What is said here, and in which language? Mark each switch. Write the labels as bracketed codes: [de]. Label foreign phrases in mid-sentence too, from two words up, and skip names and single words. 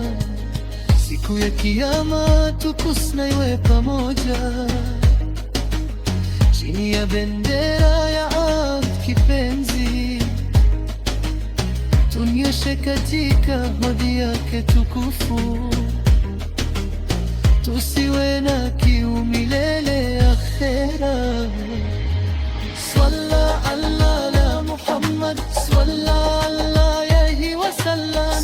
[sw] Siku ya Kiyama tukusanye iwe pamoja, chini ya bendera ya Abd kipenzi, tunyoshe katika hodi yake tukufu, tusiwe na kiu milele akhera. [ar] صلى الله على محمد، صلى الله عليه وسلم.